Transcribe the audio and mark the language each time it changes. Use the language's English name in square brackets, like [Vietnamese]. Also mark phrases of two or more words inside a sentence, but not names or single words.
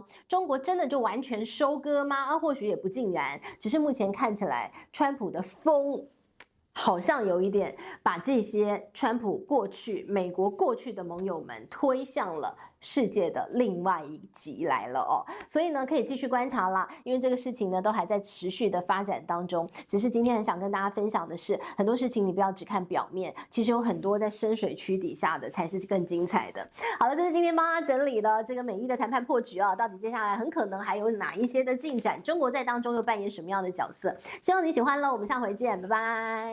[Chinese] 中國真的就完全收割嗎？或許也不盡然，只是目前看起來，川普的風好像有一點把這些川普過去、美國過去的盟友們推向了世界的另外一極來了哦，所以呢，可以繼續觀察啦，因為這個事情呢都還在持續的發展當中。只是今天很想跟大家分享的是，很多事情你不要只看表面，其實有很多在深水區底下的才是更精彩的。好了，這是今天幫大家整理了這個美伊的談判破局啊，到底接下來很可能還有哪一些的進展？中國在當中又扮演什麼樣的角色？希望你喜歡了，我們下回見，拜拜。